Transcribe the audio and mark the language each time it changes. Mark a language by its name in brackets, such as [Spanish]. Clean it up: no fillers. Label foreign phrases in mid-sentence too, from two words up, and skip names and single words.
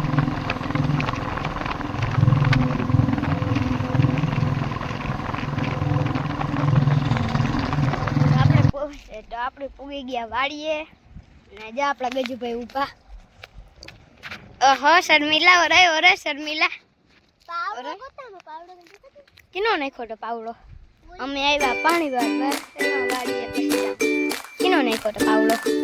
[Gujarati] તો આપણે પુગી ગયા વાડીએ ને જા આપલા ગજૂભાઈ ઉભા। ઓહો શર્મિલા ઓરે શર્મિલા પાવડો કોતાનો પાવડો કિનો નાખ્યો તો પાવડો અમે આવ્યા પાણી ભરવા એમા વાડીએ કિનો નાખ્યો તો પાવડો